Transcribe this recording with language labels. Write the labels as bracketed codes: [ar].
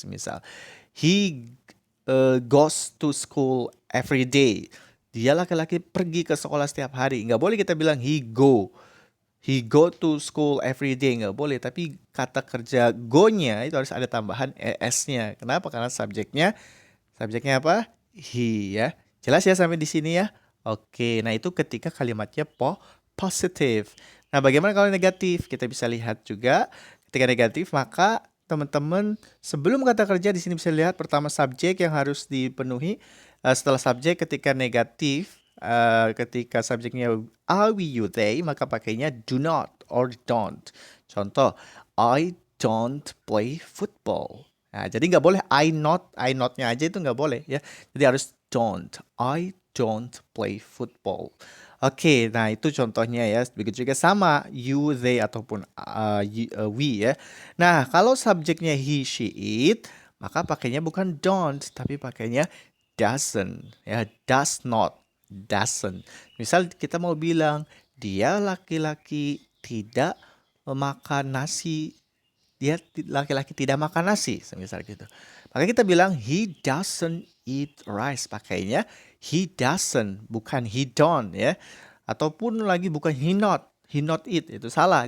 [id] Misal, [en] he goes to school every day. [id] Dia laki-laki pergi ke sekolah setiap hari. Nggak boleh kita bilang [en] he go to school every day. [id] Nggak boleh. Tapi kata kerja go-nya itu harus ada tambahan es-nya. Kenapa? Karena subjeknya apa? He ya. Jelas ya sampai di sini ya? Oke, nah itu ketika kalimatnya positif. Nah, bagaimana kalau negatif? Kita bisa lihat juga ketika negatif, maka teman-teman sebelum kata kerja di sini bisa lihat pertama subjek yang harus dipenuhi. Setelah subjek ketika negatif, ketika subjeknya I, we, you, they, maka pakainya [en] do not or don't. [id] Contoh, [en] I don't play football. [id] Nah, jadi nggak boleh I not-nya aja itu nggak boleh ya. Jadi harus [en] don't. I don't play football. [id] Oke, nah itu contohnya ya. Begitu juga sama you, they ataupun we ya. Nah, kalau subjeknya he, she, it, maka pakainya bukan don't, tapi pakainya [en] doesn't, [id] ya, [en] does not, doesn't. [id] Misal kita mau bilang dia laki-laki tidak makan nasi, dia laki-laki tidak makan nasi, semisal gitu. Maka kita bilang [en] he doesn't eat rice, [id] pakainya [en] he doesn't, [id] bukan [en] he don't, ya. [id] Ataupun lagi bukan [en] he not eat, [id] itu salah.